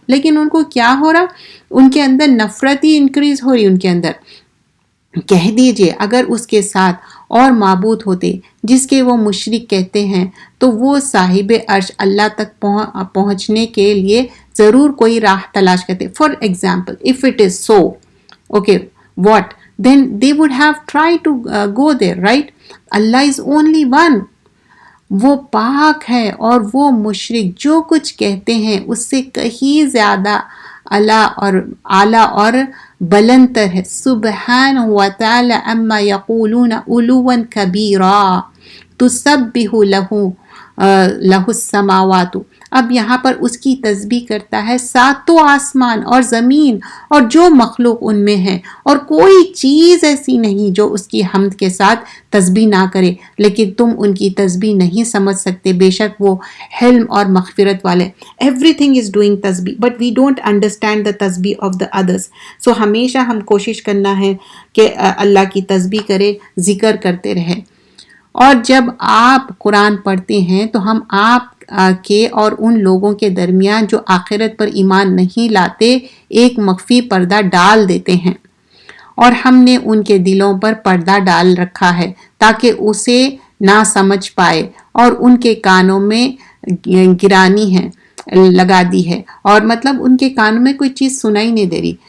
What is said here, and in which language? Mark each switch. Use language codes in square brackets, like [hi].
[ur] لیکن ان کو کیا ہو رہا؟ ان کے اندر نفرت ہی انکریز ہو رہی ان کے اندر. کہہ دیجئے اگر اس کے ساتھ اور معبود ہوتے جس کے وہ مشرک کہتے ہیں تو وہ صاحب عرش اللہ تک پہنچنے کے لیے ضرور کوئی راہ تلاش کرتے. [en] For example if it is so, okay, what? Then they would have tried to go there, right? Allah is only one. [ur] وہ پاک ہے اور وہ مشرک جو کچھ کہتے ہیں اس سے کہیں زیادہ اعلیٰ اور بلند تر ہے. [ar] سبحانہ وتعالی اما یقولون علوا کبیرا تسبح لہ السماوات. [ur] اب یہاں پر اس کی تسبیح کرتا ہے ساتوں آسمان اور زمین اور جو مخلوق ان میں ہے، اور کوئی چیز ایسی نہیں جو اس کی حمد کے ساتھ تسبیح نہ کرے، لیکن تم ان کی تسبیح نہیں سمجھ سکتے. بے شک وہ حلم اور مغفرت والے. [en] Everything is doing تسبیح but we don't understand the تسبیح of the others. [ur] So ہمیشہ ہم کوشش کرنا ہے کہ اللہ کی تسبیح کرے، ذکر کرتے رہے. اور جب آپ قرآن پڑھتے ہیں تو ہم آپ کے اور ان لوگوں کے درمیان جو آخرت پر ایمان نہیں لاتے ایک مخفی پردہ ڈال دیتے ہیں، اور ہم نے ان کے دلوں پر پردہ ڈال رکھا ہے تاکہ اسے نہ سمجھ پائے، اور ان کے کانوں میں گرانی ہے لگا دی ہے، اور مطلب ان کے کانوں میں کوئی چیز سنائی نہیں دے رہی.